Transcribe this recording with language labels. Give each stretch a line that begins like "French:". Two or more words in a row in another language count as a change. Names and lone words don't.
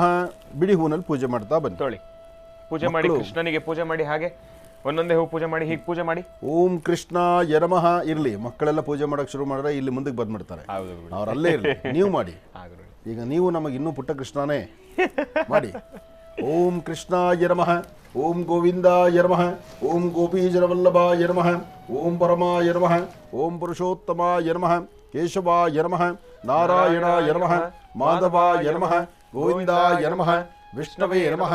Kannada: ಬಿಡಿ ಹೂನಲ್ಲಿ ಪೂಜೆ ಮಾಡ್ತಾ ಬನ್ನಿ. ತೊಳಿ ಪೂಜೆ ಮಾಡಿ, ಕೃಷ್ಣನಿಗೆ ಪೂಜೆ ಮಾಡಿ, ಹಾಗೆ ಒಂದೊಂದೇ ಹೂ ಪೂಜೆ ಮಾಡಿ, ಹೀಗೆ ಪೂಜೆ ಮಾಡಿ.
Sanskrit: ಓಂ ಕೃಷ್ಣಾಯ ನಮಃ ಇರಲಿ.
Kannada: ಮಕ್ಕಳೆಲ್ಲ ಪೂಜೆ ಮಾಡೋಕೆ ಶುರು ಮಾಡಿದ್ರೆ ಇಲ್ಲಿ ಮುಂದಕ್ಕೆ ಬಂದ್ಬಿಡ್ತಾರೆ, ಅವರಲ್ಲೇ ಇರಲಿ. ನೀವು ಮಾಡಿ. ಈಗ ನೀವು ನಮಗೆ ಇನ್ನೂ ಪುಟ್ಟ ಕೃಷ್ಣನೇ ಮಾಡಿ.
Sanskrit: ಓಂ ಕೃಷ್ಣಾಯ ನಮಃ, ಓಂ ಗೋವಿಂದಾಯ ನಮಃ, ಓಂ ಗೋಪೀಜನವಲ್ಲಭಾಯ ನಮಃ, ಓಂ ಪರಮಾಯ ನಮಃ, ಓಂ ಪುರುಷೋತ್ತಮಾಯ ನಮಃ, ಕೇಶವಾಯ ನಮಃ, ನಾರಾಯಣಾಯ ನಮಃ, ಮಾಧವಾಯ ನಮಃ, ಗೋವಿಂದಾಯ ನಮಃ, ವಿಷ್ಣವೇ ನಮಃ,